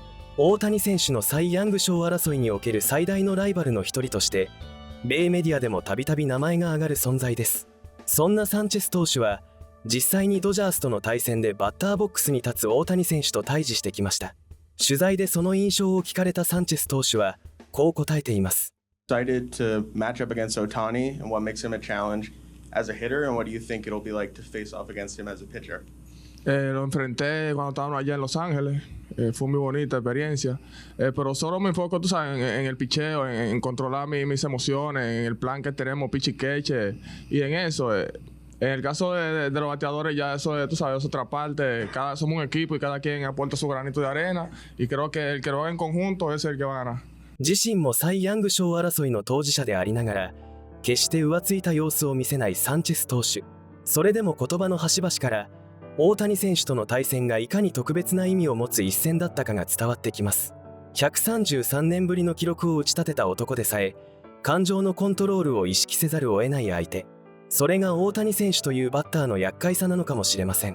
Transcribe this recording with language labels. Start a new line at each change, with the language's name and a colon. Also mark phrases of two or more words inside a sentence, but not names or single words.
Japanese: 大谷選手のサイ・ヤング賞争いにおける最大のライバルの一人として米メディアでもたびたび名前が挙がる存在です。そんなサンチェス投手は実際にドジャースとの対戦でバッターボックスに立つ大谷選手と対峙してきました。取材でその印象を聞かれたサンチェス投手はこう答えています。
English: Excited to match up against Ohtani and what makes him a challenge as a hitter and what do you think it'll be like to face off against him as a pitcher?
Spanish: Lo enfrenté cuando estábamos allá en Los Ángeles. Fue muy bonita experiencia. Pero solo me enfoco, tú sabes, en el picheo, en controlar mis emociones, en el plan que tenemos, pitch y catch, y en eso. En el caso de los bateadores ya eso es, tú sabes, es otra parte. Somos un equipo y cada quien aporta su granito de arena. Y creo que el que lo haga en conjunto es el que va a ganar.
Japanese: 自身もサイ・ヤング賞争いの当事者でありながら決して浮ついた様子を見せないサンチェス投手。それでも言葉の端々から大谷選手との対戦がいかに特別な意味を持つ一戦だったかが伝わってきます。133年ぶりの記録を打ち立てた男でさえ感情のコントロールを意識せざるを得ない相手、それが大谷選手というバッターの厄介さなのかもしれません。